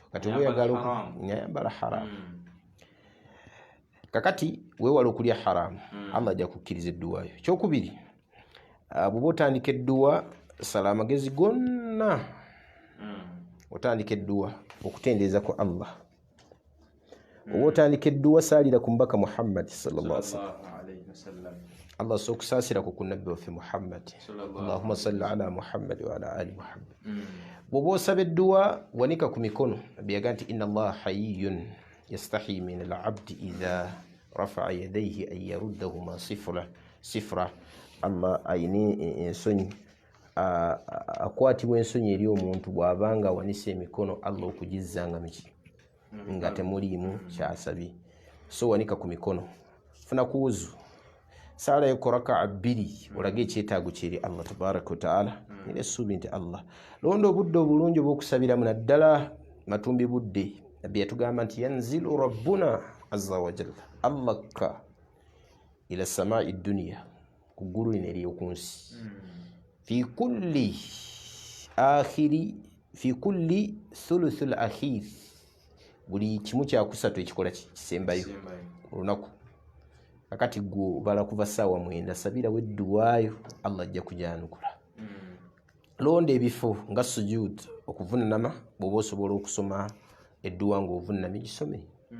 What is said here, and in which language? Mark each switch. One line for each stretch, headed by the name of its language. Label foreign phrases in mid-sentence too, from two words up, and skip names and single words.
Ganda: Kati oba oyagala nyayambala haramu, kakati weewala okulya haramu, Allah ajja kukkiriza edduwa yo. Kyokubiri, bw'oba otandika edduwa sala amagezi gonna, otandika edduwa okutendeeza ku Allah. Oba otandika edduwa saalira ku mbaka Muhammad
Arabic: صلى الله عليه وسلم.
Ganda: Allah sokusaasira ku nabbi waffe Muhammad,
Arabic: اللهم صل على محمد وعلى آل محمد.
Ganda: Bw'oba osaba edduwa wanika ku mikono, nabbi yaga nti
Arabic: إن الله حيي يستحيي من العبد إذا رفع يديه أن يردهما صفرا.
Ganda: Allah ayina ensonyi, akwatibwa ensonyi eri omuntu bw'abanga awanise emikono Allah okugizzanga nga temuliimu kyasabye. So wanika ku mikono, funa kuwuzu, saala yo raka'a 2 olage ekyetaago kyeri
Arabic: الله تبارك وتعالى,
Ganda: era essuubi nti Allah londa obudde obulungi obw'okusabiramu naddala matumbi budde. Nabbi yatugamba nti
Arabic: ينزل ربنا عز وجل, Allah ka إلى السماء الدنيا,
Ganda: ku ggulu lino ery'oku nsi,
Arabic: في كل ثلث الآخر,
Ganda: buli kimu kyakusatu ekikola kisembayo olunaku. Kakati gwe bala kuva ssaawa 9 sabirawo edduwaayo, Allah ajja kujanukula. Londa ebifo nga sujud, okuvunama, bw'oba osobola okusoma edduwa ng'ovunamye gisome.